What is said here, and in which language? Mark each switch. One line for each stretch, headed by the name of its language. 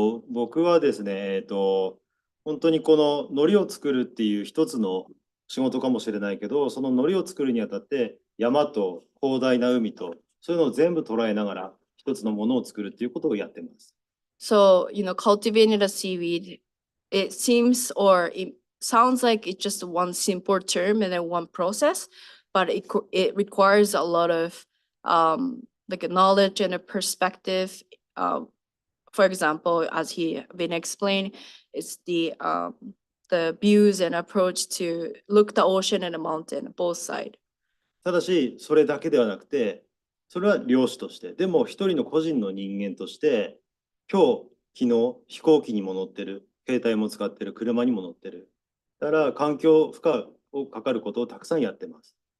Japanese: 僕はですね、本当にこの海苔を作るっていう一つの仕事かもしれないけど、その海苔を作るにあたって山と広大な海とそういうのを全部捉えながら一つのものを作るっていうことをやってます。
English: So, cultivating a seaweed, it seems or it sounds like it's just one simple term and then one process, but it requires a lot of like a knowledge and a perspective for example, as he been explained, it's the views and approach to look the ocean and the mountain, both sides.
Japanese: ただし、それだけではなくて、それは漁師として、でも一人の個人の人間として、今日、昨日、飛行機にも乗ってる、携帯も使ってる、車にも乗ってる。だから環境負荷をかかることをたくさんやってます。